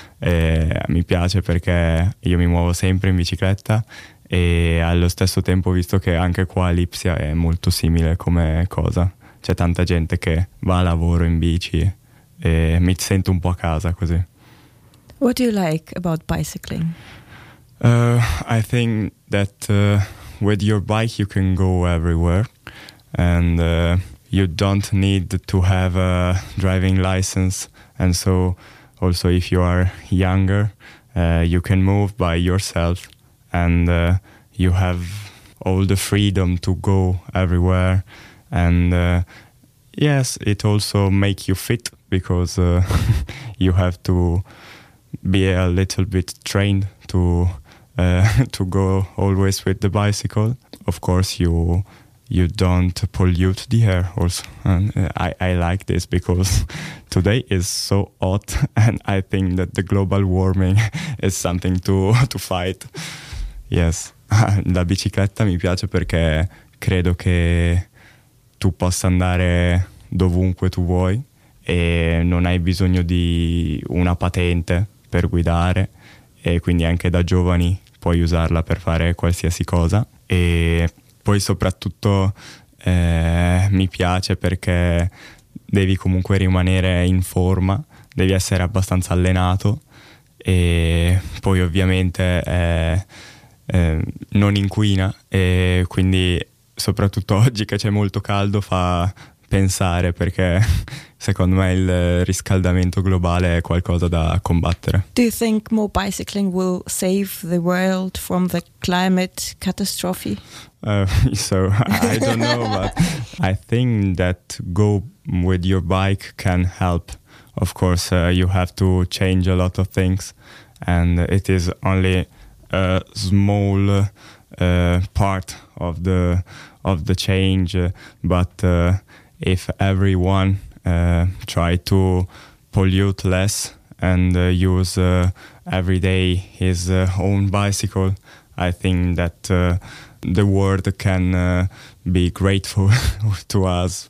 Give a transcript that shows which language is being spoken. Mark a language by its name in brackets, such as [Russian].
[Italian] Mi piace, perché io mi muovo sempre in bicicletta, e allo stesso tempo, visto che anche qua a Lipsia è molto simile come cosa, c'è tanta gente che va a lavoro in bici e mi sento un po' a casa così. [English] What do you like about bicycling? I think that with your bike you can go everywhere, and you don't need to have a driving license, and so also if you are younger you can move by yourself, and you have all the freedom to go everywhere, and yes, it also make you fit, because you have to be a little bit trained to go always with the bicycle. Of course, you don't pollute the air also. And I like this, because today is so hot, and I think that the global warming is something to fight. [Italian] Yes, la bicicletta mi piace perché credo che tu possa andare dovunque tu vuoi e non hai bisogno di una patente per guidare, e quindi anche da giovani puoi usarla per fare qualsiasi cosa. E poi soprattutto mi piace perché devi comunque rimanere in forma, devi essere abbastanza allenato, e poi ovviamente non inquina, e quindi soprattutto oggi che c'è molto caldo fa pensare, perché secondo me il riscaldamento globale è qualcosa da combattere. [English] Do you think more bicycling will save the world from the climate catastrophe? So I don't know, but I think that go with your bike can help. Of course, you have to change a lot of things, and it is only a small part of the change, but if everyone try to pollute less and use every day his own bicycle, I think that the world can be grateful to us.